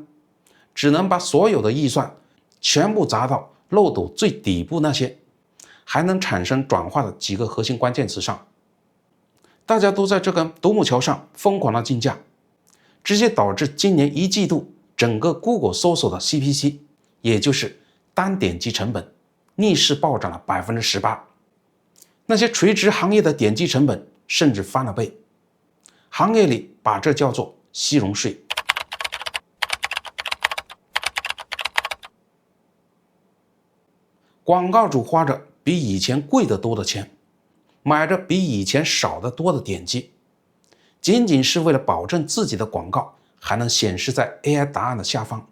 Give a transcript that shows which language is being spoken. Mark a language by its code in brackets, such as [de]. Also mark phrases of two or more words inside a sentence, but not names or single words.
[zh] 只能把所有的預算全部砸到漏斗最底部那些還能產生轉化的幾個核心關鍵詞上。大家都在這根獨木橋上瘋狂的競價，直接導致今年1季度整個 Google 搜索的 CPC， 也就是單點擊成本，逆勢暴漲了 18%。那些垂直行業的點擊成本甚至翻了倍，行業裡把這叫做西紅柿。廣告主花着比以前貴得多的錢，買着比以前少得多的點擊，僅僅是為了保證自己的廣告還能顯示在 AI 答案的下方。